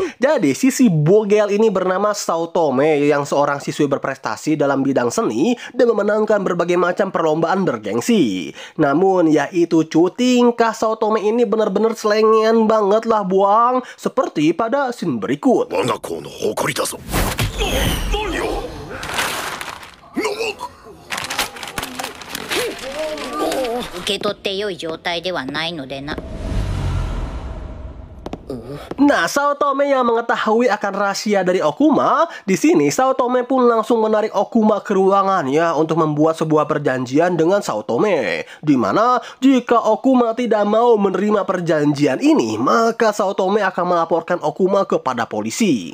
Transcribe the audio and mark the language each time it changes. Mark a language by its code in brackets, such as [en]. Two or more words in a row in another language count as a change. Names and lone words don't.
[id] Jadi siswi bogel ini bernama Saotome yang seorang siswi berprestasi dalam bidang seni dan memenangkan berbagai macam perlombaan bergengsi. Namun ya itu tingkah Saotome Saotome ini benar-benar selengean banget lah buang. Seperti pada scene berikut. [ja] 我が校の誇りだぞ。何よ。受け取って良い状態ではないのでな。 [id] Nah, Saotome yang mengetahui akan rahasia dari Okuma, di sini Saotome pun langsung menarik Okuma ke ruangannya untuk membuat sebuah perjanjian dengan Saotome. Di mana jika Okuma tidak mau menerima perjanjian ini, maka Saotome akan melaporkan Okuma kepada polisi.